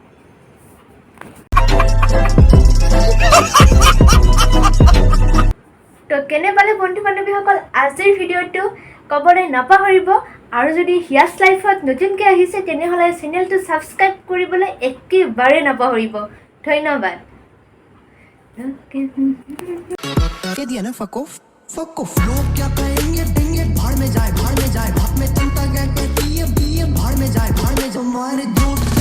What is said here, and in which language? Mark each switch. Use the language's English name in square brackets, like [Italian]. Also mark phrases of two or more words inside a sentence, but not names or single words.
[Assamese] তো কেনে পালে বন্ধু বান্ধৱীসকল আজিৰ ভিডিঅ'টো ক'বলৈ নাপাহৰিব। আৰু যদি হিয়াছ লাইফত নতুনকৈ আহিছে তেনেহ'লে চেনেলটো ছাবস্ক্ৰাইব কৰিবলৈ একেবাৰে নাপাহৰিব। ধন্যবাদ। [Hindi] कह दिया ना [English] fuck off [Hindi] लोग क्या कहेंगे देंगे भाड़ में जाए भाड़ में जाए भाड़ में चिंता क्या कहती है भाड़ में जाए तुम्हारे दोस्त